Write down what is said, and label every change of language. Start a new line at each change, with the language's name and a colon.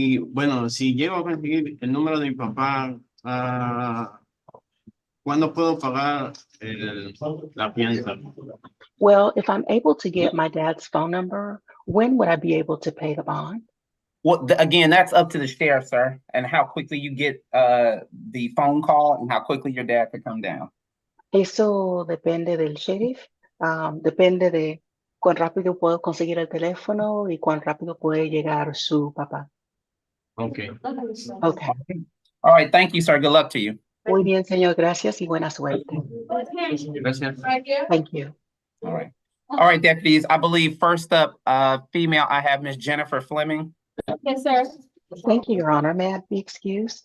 Spanish: Bueno, si llego a conseguir el número de mi papá, ¿cuándo puedo pagar la fianza?
English: Well, if I'm able to get my dad's phone number, when would I be able to pay the bond? Well, again, that's up to the sheriff, sir, and how quickly you get the phone call and how quickly your dad could come down.
Spanish: Eso depende del sheriff, depende de cuán rápido puedo conseguir el teléfono y cuán rápido puede llegar su papá.
English: Okay. Okay. All right, thank you, sir. Good luck to you.
Spanish: Muy bien, señor. Gracias y buena suerte. Gracias.
English: Thank you. All right. All right, deputies. I believe first up, female, I have Miss Jennifer Fleming. Yes, sir. Thank you, Your Honor. May I be excused?